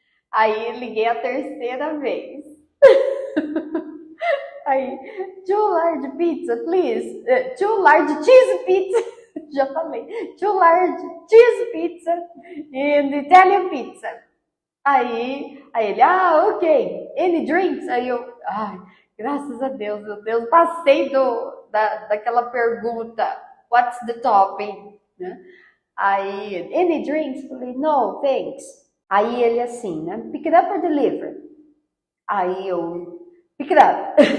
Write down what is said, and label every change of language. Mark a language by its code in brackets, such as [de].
[pt] Aí liguei a terceira vez. [en] Aí, two large pizza, please. Two large cheese pizza. [pt] Já falei. [en] Two large cheese pizza and Italian pizza. [pt] Aí ele, [en] ok. Any drinks? [pt] Aí eu, graças a Deus, meu Deus, passei daquela pergunta, [en] what's the topping? [pt] Né? Aí, [en] any drinks? [pt] Falei, [en] no, thanks. [pt] Aí ele assim, né? [en] Pick it up or deliver? [pt] Aí eu, [en] pick it up.